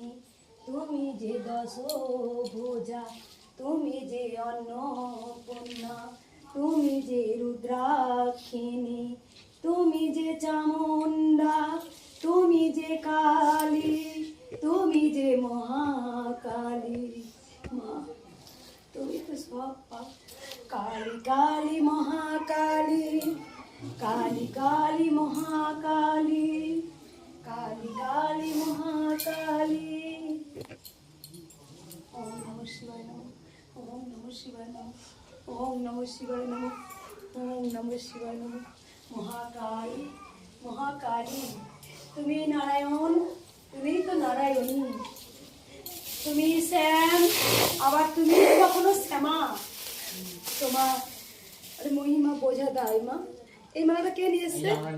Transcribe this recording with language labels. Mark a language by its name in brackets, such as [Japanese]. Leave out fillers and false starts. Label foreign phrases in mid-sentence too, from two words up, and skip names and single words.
[Bangla] তুমি যে দশভুজা, তুমি যে অন্নপূর্ণা, তুমি যে রুদ্রাক্ষিণী, তুমি যে চামুণ্ডা, তুমি যে কালী, তুমি যে মহাকালী মা। তুমি তো সব কালী কালী মহাকালী, কালী কালী মহাকালী, কালী কালী মহাকালী। [Sanskrit] ওম নমঃ শিবায় নমঃ, ওম নমঃ শিবায় নমঃ, ওম নমঃ শিবায় নমঃ, ওম নমঃ শিবায় নমঃ। [Bangla] মহাকালী মহাকালী, তুমি নারায়ণ, তুমি তো নারায়ণী। তুমি শ্যাম, আবার তুমি কখনো শ্যামা। তোমার মহিমা বোঝা দেয় মা। এই মালাটা কে নিয়ে এসছে?